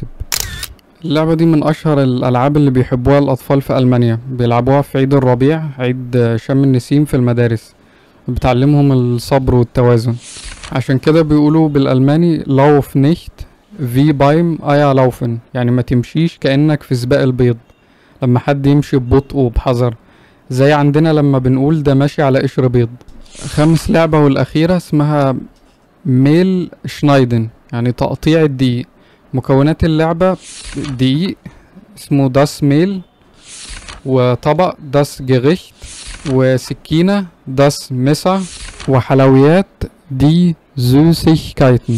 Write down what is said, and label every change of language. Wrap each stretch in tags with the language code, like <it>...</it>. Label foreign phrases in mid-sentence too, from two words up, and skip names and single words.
<ar>اللعبة دي من أشهر الألعاب اللي بيحبوها الأطفال في ألمانيا، بيلعبوها في عيد الربيع، عيد شم النسيم في المدارس، بتعلمهم الصبر والتوازن. عشان كده بيقولوا بالألماني</ar> <de>lauf nicht wie beim Eierlaufen،</de> <ar>يعني ما تمشيش كأنك في سباق البيض، لما حد يمشي ببطء وبحذر، زي عندنا لما بنقول ده ماشي على قشر بيض. خامس لعبة والأخيرة اسمها ميل شنايدن، يعني تقطيع الدقيق. مكونات اللعبة دقيق اسمه</ar> <de>das Mehl,</de> <ar>وطبق</ar> <de>das Gericht,</de> <ar>وسكينة</ar> <de>das Messer,</de> <ar>وحلويات</ar> <de>die Süßigkeiten.</de>